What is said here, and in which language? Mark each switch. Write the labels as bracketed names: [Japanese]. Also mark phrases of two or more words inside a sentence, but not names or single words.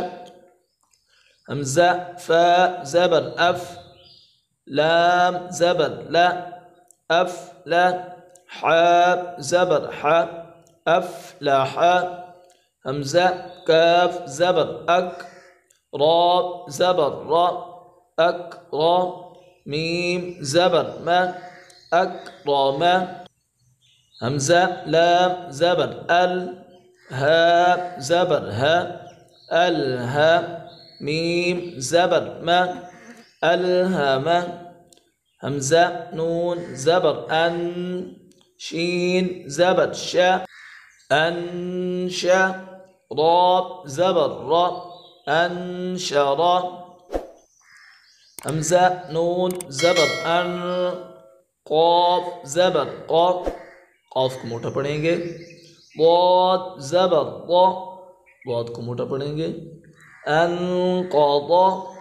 [Urdu] حمزہ فا زبر اف، لام زبر لا، افلا۔ حا زبر حا، افلح۔ حمزہ کاف زبر اک، را زبر را، اکرا۔ میم زبر ما، اکرم۔ حمزہ لام زبر ال، ہا زبر ہا، الہا۔ میم زبر ما، الہم۔ حمزہ نون زبر ان، شین زبر شا، انشا۔ را زبر را، انشرا۔ حمزہ نون زبر ان، قاف زبر قا، قاف کو موٹا پڑھیں گے۔ ضاد زبر ضا، ضاد کو موٹا پڑھیں گے۔ انقضا۔